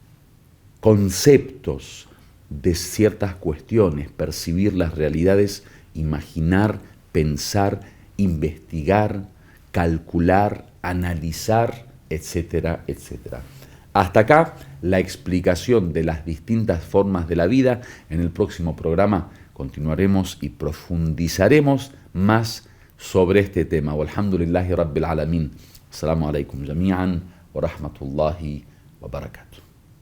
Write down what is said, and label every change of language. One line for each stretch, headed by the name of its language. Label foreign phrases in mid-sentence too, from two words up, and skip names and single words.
Spanish: conceptos de ciertas cuestiones, percibir las realidades, imaginar, pensar, investigar, calcular, analizar, etcétera, etcétera. Hasta acá la explicación de las distintas formas de la vida. En el próximo programa continuaremos y profundizaremos más sobre este tema.
Arabic: والحمد لله رب العالمين. السلام عليكم جميعا ورحمة الله وبركاته.